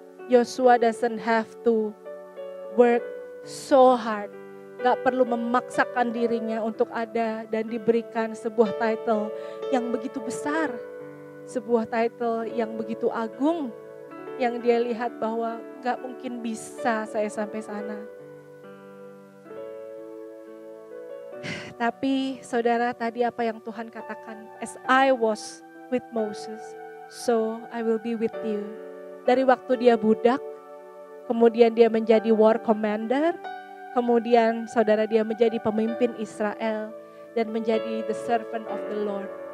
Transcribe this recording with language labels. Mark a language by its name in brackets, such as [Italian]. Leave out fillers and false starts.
[English] Yosua doesn't have to work so hard. [Indonesian] Gak perlu memaksakan dirinya untuk ada dan diberikan sebuah title yang begitu besar. Sebuah title yang begitu agung, yang dia lihat bahwa gak mungkin bisa saya sampai sana. Tapi saudara, tadi apa yang Tuhan katakan? [English] As I was with Moses, so I will be with you. [Indonesian] Dari waktu dia budak, kemudian dia menjadi [English] war commander, [Indonesian] kemudian saudara dia menjadi pemimpin Israel, dan menjadi [English] the servant of the Lord.